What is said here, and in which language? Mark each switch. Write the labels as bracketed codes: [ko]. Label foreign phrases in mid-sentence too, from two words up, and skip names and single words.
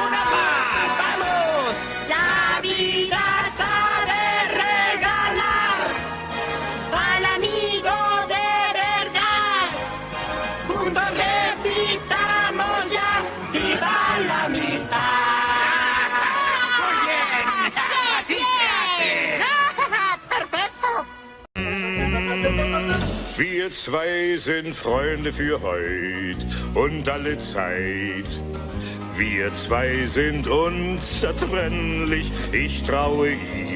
[es] ¡Una más! ¡Vamos! La vida sabe regalar al amigo de verdad. Juntos repitamos ya, viva la amistad. Muy bien. Así se hace. Perfecto. [de] Wir zwei sind Freunde für heut und alle Zeit. Wir zwei sind unzertrennlich, ich traue ihm.